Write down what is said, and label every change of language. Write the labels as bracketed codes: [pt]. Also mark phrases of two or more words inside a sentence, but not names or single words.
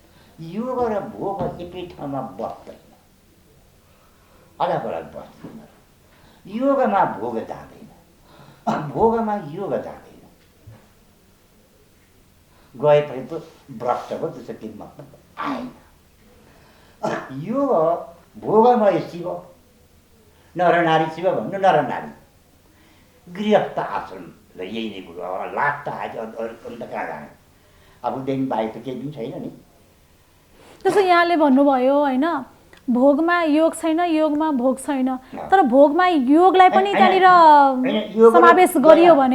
[ne] योग र भोग एकै ठाउँमा बस्दैन, अलग अलग बस्दैन। योगमा भोग जाँदैन, भोगमा योग जाँदैन। गएपछि त भ्रष्ट भयो, त्यसो केही मतलब आएन। योग भोगमय शिव, नर नारी शिव भन्नु, नर नारी गृहस्थ आश्रम ल यही नै कुरो। अब लाट त आयो, अन्त कहाँ जाने? अबदेखि बाहेक त केही पनि छैन नि। जस्तो यहाँले भन्नुभयो होइन, भोगमा योग छैन, योगमा भोग छैन, तर भोगमा योगलाई पनि त्यहाँनिर समावेश गरियो भने